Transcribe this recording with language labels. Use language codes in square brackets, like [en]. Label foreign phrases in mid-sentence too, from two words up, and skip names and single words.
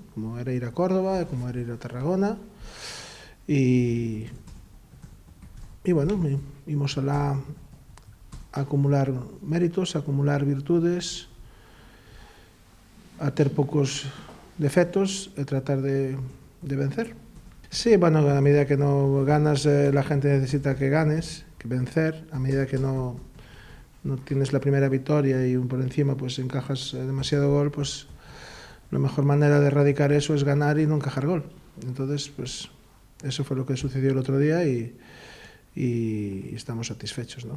[gl] Como era ir a Córdoba, como era ir a Tarragona, e bueno, imos alá a acumular méritos, a acumular virtudes, a ter poucos defectos e tratar de vencer. [es] Sí, bueno, a medida que no ganas, la gente necesita que ganes, que vencer. A medida que no tienes la primera victoria y por encima pues encajas demasiado gol, pues la mejor manera de erradicar eso es ganar y no encajar gol. Entonces, pues eso fue lo que sucedió el otro día y estamos satisfechos, ¿no?